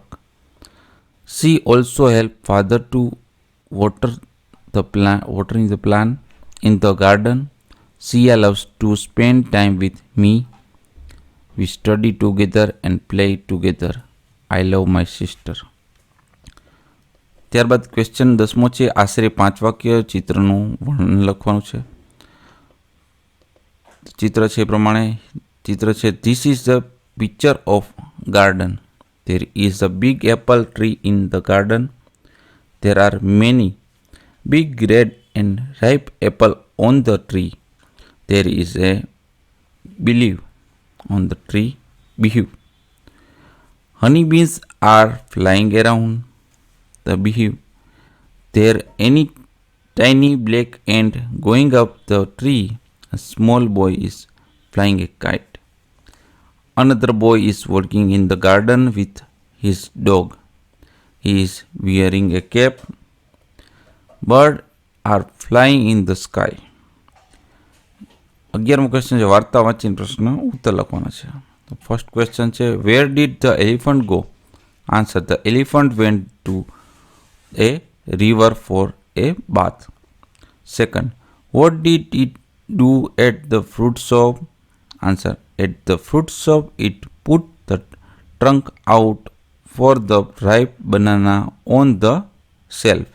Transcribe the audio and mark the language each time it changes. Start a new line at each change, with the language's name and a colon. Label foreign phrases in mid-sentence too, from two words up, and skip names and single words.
English: She also help father to watering the plant in the garden. Sia loves to spend time with me. We study together and play together. I love my sister.
Gujarati: ત્યારબાદ ક્વેશ્ચન 10મો છે આશરે 5 વાક્ય ચિત્રનું વર્ણન લખવાનું છે. ચિત્ર છે એ પ્રમાણે ચિત્ર છે
English: this is the picture of garden. There is a big apple tree in the garden. There are many big red and ripe apple on the tree. There is a bee on the tree. Beehive. Honeybees are flying around the beehive. There any tiny black ant going up the tree. A small boy is flying a kite. Another boy is working in the garden with his dog. He is wearing a cap. Birds are flying in the sky.
Gujarati: 11મો ક્વેશ્ચન છે વાર્તા વાંચીને પ્રશ્ન ઉત્તર લખવાનો છે. તો
English: first question
Gujarati: છે
English: where did the elephant go? answer the elephant went to a river for a bath. Second, what did it do at the fruit shop? Answer, at the fruit shop it put the trunk out for the ripe banana on the shelf.